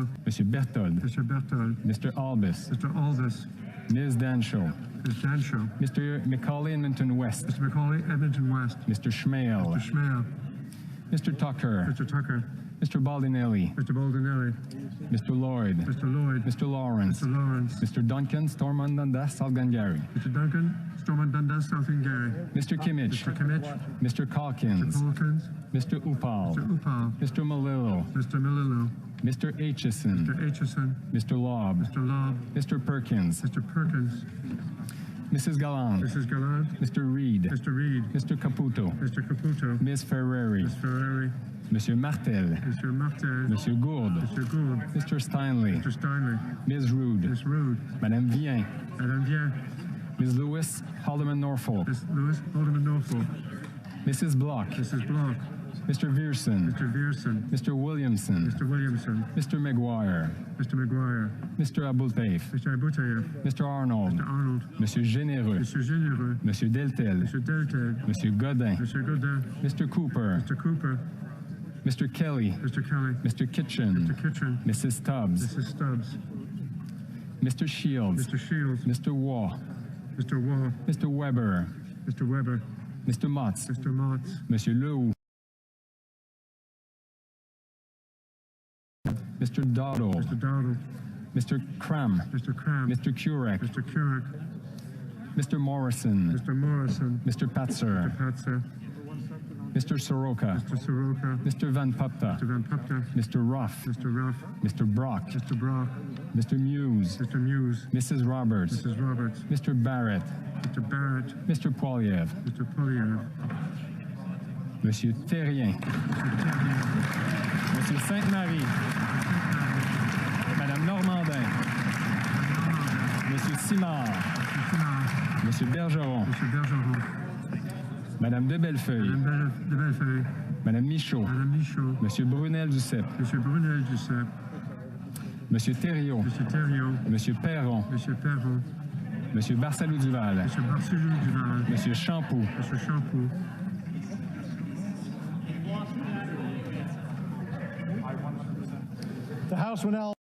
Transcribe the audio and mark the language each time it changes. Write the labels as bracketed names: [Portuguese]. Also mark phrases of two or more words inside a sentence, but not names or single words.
[English] Monsieur Berthold. Mr. Berthold. Mr. Albus. Mr. Albus. Ms. Danshaw. Ms. Danshaw. Mr. Macaulay Edmonton West. Mr. Macaulay Edmonton West. Mr. Schmale. Mr. Schmale. Mr. Tucker. Mr. Tucker. Mr. Baldinelli. Mr. Baldinelli. Mr. Lloyd. Mr. Lloyd. Mr. Lawrence. Mr. Lawrence. Mr. Duncan Stormont Dundas Salgangari. Mr. Duncan Stormont Dundas Salgangari. Mr. Kimmich. Mr. Kimmich. Mr. Calkins. Mr. Calkins. Mr. Upal. Mr. Upal. Mr. Malillo. Mr. Malillo. Mr. Aitchison. Mr. Aitchison. Mr. Lobb. Mr. Lobb. Mr. Perkins. Mr. Perkins. Mrs. Gallant. Mrs. Gallant. Mr. Reed. Mr. Reed. Mr. Caputo. Mr. Caputo. Ms. Ferrari. Ms. Ferrari. Monsieur Martel. Monsieur Martel. Monsieur Gourde. Monsieur Gourde. Mr. Steinley. Mr. Steinley. Ms. Rood. Ms. Rood. Madame Vien. Madame Vien. Ms. Lewis Haldeman Norfolk. Ms. Lewis Haldeman Norfolk. Mrs. Block. Mrs. Block. Mr. Vierson. Mr. Vierson. Mr. Williamson. Mr. Williamson. Mr. McGuire. Mr. McGuire. Mr. Aboultaif. Mr. Aboultaif. Mr. Arnold. Mr. Arnold. Monsieur Généreux. Monsieur Généreux. Monsieur Deltel. Monsieur Deltel. Monsieur Godin. Monsieur Godin. Mr. Cooper. Mr. Cooper. Mr. Kelly. Mr. Kelly. Mr. Kitchen. Mr. Kitchen. Mrs. Stubbs. Mrs. Stubbs. Mr. Shields. Mr. Shields. Mr. Waugh. Mr. Waugh. Mr. Weber. Mr. Weber. Mr. Motz. Mr. Motz. Monsieur Lehoux. Mr. Dowdle. Mr. Dowdle. Mr. Cram. Mr. Cram. Mr. Kurek. Mr. Kurek. Mr. Morrison. Mr. Morrison. Mr. Patzer. Mr. Patzer. Mr. Soroka. Mr. Soroka. Mr. Van Popta. Mr. Van Popta. Mr. Ruff. Mr. Ruff. Mr. Brock. Mr. Brock. Mr. Muse. Mr. Muse. Mrs. Roberts. Mrs. Roberts. Mr. Barrett. Mr. Barrett. Mr. Poiliev. Mr. Polyev. Monsieur Terrien. Monsieur Sainte-Marie. Madame Normandin. Monsieur Simard. Monsieur Bergeron. Monsieur Bergeron. Madame de Bellefeuille. Madame de Bellefeuille. Madame Michaud. Madame Michaud. Monsieur Brunel Duceppe. Monsieur Brunel Duceppe. Monsieur Thériault. Monsieur Thériault. Monsieur Perron. Monsieur Perron. Monsieur Barsalou Duval. Monsieur Barcelou Duval. Monsieur Champoux. Monsieur Champoux. The House will now